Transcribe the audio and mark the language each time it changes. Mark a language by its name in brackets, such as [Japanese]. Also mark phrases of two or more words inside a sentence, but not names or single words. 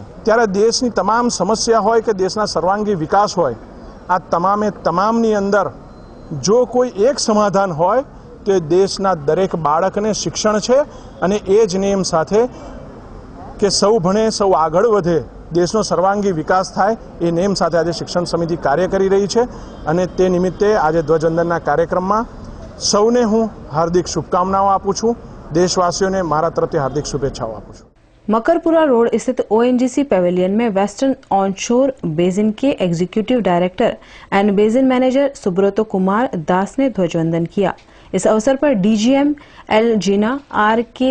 [Gujarati] ત્યારે દેશની તમામ સમસ્યા હોય કે દેશના સર્વાંગી વિકાસ હોય, આ તમામે તમામની અંદર જો કોઈ એક સમાધાન હોય તો દેશના દરેક બાળકને શિક્ષણ છે અને એ જ નેમ સાથે કે સૌ ભણે, સૌ આગળ વધે, દેશનો સર્વાંગી વિકાસ થાય, એ નેમ સાથે આજ શિક્ષણ સમિતિ કાર્ય કરી રહી છે। અને તે નિમિત્તે આજ ધ્વજવંદનના કાર્યક્રમમાં સૌને હું હાર્દિક શુભકામનાઓ આપું છું। દેશવાસીઓને મારા તરફથી હાર્દિક શુભેચ્છાઓ આપું છું। [Hindi] मकरपुरा रोड स्थित ओएनजीसी पेविलियन में वेस्टर्न ऑनशोर बेसिन के [English] Executive Director and Basin Manager [Hindi] सुब्रतो कुमार दास ने ध्वजवंदन किया। इस अवसर पर डीजीएम एल जीना, आर.के.